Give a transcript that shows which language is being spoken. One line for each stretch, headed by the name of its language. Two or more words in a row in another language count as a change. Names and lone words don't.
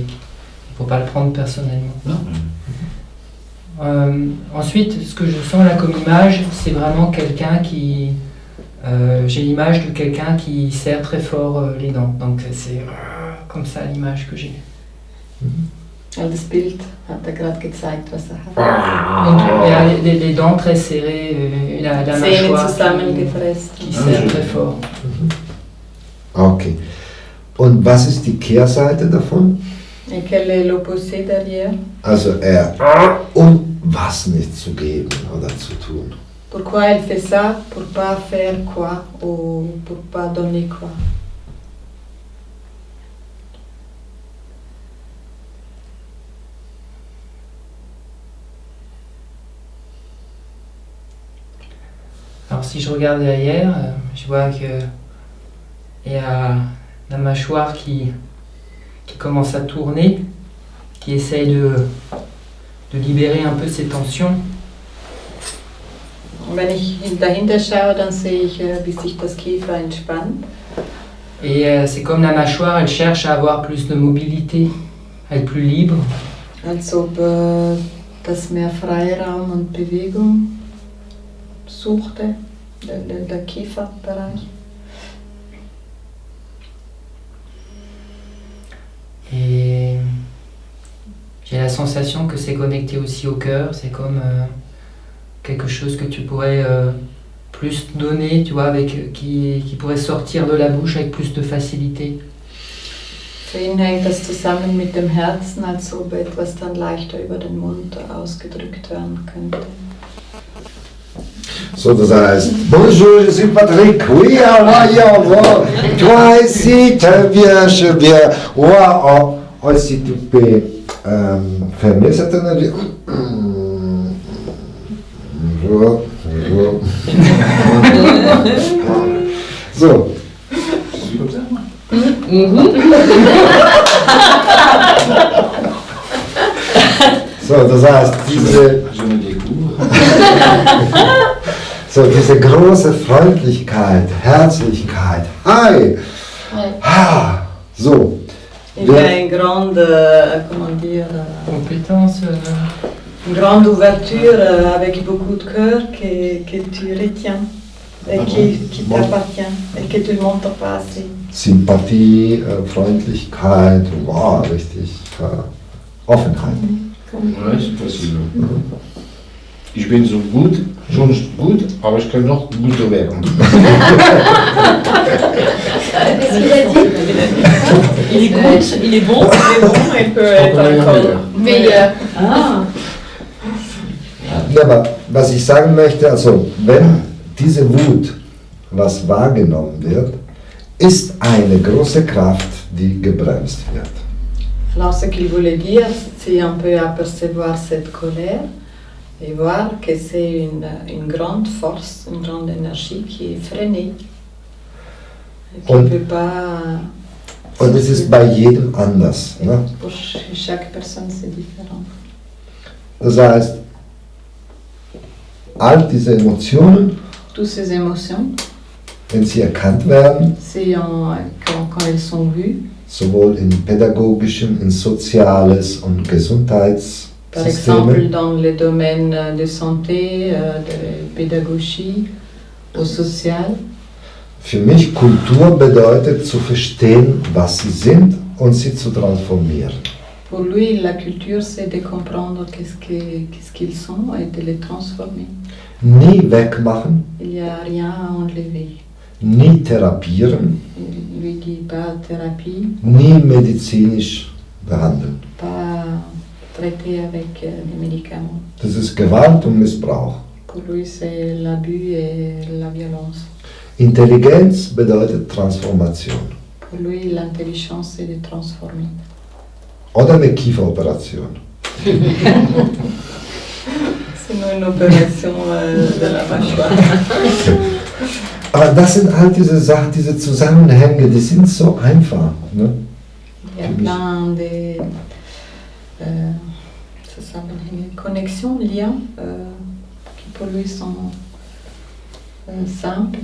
French: Il faut pas le prendre personnellement. Ensuite, ce que je sens là comme image, c'est vraiment quelqu'un qui... j'ai l'image de quelqu'un qui serre très fort les dents. Donc c'est comme ça l'image que j'ai.
German: Das Bild hat er gerade gezeigt, was er hat.
French: Donc, il y a les dents très serrées, la
German: Zähne
French: mâchoire
German: zusammengepresst.
French: qui serre très fort. Okay.
German: Und was ist die Kehrseite davon?
French: Et quel est l'opposé derrière?
German: Also um was nicht zu geben oder zu tun.
French: Pourquoi elle fait ça? Pour pas faire quoi? Ou pour pas donner quoi? Alors si je regarde derrière, je vois que il y a la mâchoire qui commence à tourner, qui essaye de libérer un peu ses tensions.
German: Wenn ich dahinter schaue, dann sehe ich, wie sich das Kiefer entspannt.
French: Et c'est comme la mâchoire, elle cherche à avoir plus de mobilité, à être plus libre.
German: Als ob das mehr Freiraum und Bewegung suchte, der Kieferbereich.
French: Et j'ai la sensation que c'est connecté aussi au cœur, c'est comme quelque chose que tu pourrais plus donner, tu vois, avec, qui pourrait sortir de la bouche avec plus de facilité.
German: Für ihn hängt das zusammen mit dem Herzen, als ob etwas dann leichter über den Mund ausgedrückt werden könnte. So, das heißt,
French: bonjour, je suis Patrick, oui, toi ici, tu viens, si tu peux fermer cette énergie. Bonjour, bonjour.
German: So. So, das heißt,
French: Je me découvre.
German: so, diese große Freundlichkeit, Herzlichkeit, hi, ha, so.
French: Il y a une grande, comment dire, Compétence. une grande ouverture avec beaucoup de cœur que tu retiens et qui t'appartient et que tu ne montres pas assez.
German: Sympathie, Freundlichkeit, wow, richtig Offenheit.
French: Ouais, c'est possible.
German: Ich bin so gut, schon gut, aber ich kann noch guter werden.
French: Qu'est-ce qu'il a dit? Il écoute, il est bon, il peut être encore meilleur. Ah,
German: Ja, aber was ich sagen möchte, also wenn diese Wut, was wahrgenommen wird, ist eine große Kraft, die gebremst wird.
French: Alors ce qu'il voulait dire, c'est un peu apercevoir cette colère et voir que c'est une grande force, une grande énergie qui est freinée. Et qui
German: Und-
French: ne peut pas...
German: Und es ist bei jedem anders. Ne?
French: Pour chaque personne, c'est différent.
German: Das heißt, all diese Emotionen,
French: Toutes ces émotions,
German: wenn sie erkannt werden,
French: quand elles sont vues,
German: sowohl in pädagogischem, in soziales und
French: par exemple
German: Gesundheitssystemen,
French: dans le domaine de santé, de pédagogie, au social,
German: für mich Kultur bedeutet zu verstehen, was sie sind und sie zu transformieren.
French: pour lui, la culture, c'est de comprendre qu'est-ce qu'ils sont et de les transformer.
German: Nie wegmachen,
French: Il n'y a rien à enlever.
German: nie therapieren,
French: Il lui dit pas thérapie,
German: nie medizinisch behandeln.
French: pas traiter avec des médicaments.
German: Das ist Gewalt und Missbrauch.
French: Pour lui, c'est l'abus et la violence.
German: Intelligenz bedeutet Transformation.
French: Pour lui, l'intelligence, c'est de transformer.
German: Oder eine Kieferoperation.
French: C'est une opération de la mâchoire.
German: Aber das sind all diese Sachen, diese Zusammenhänge, die sind so einfach. Ne?
French: Il y a plein de connexions, liens qui pour lui sont simples.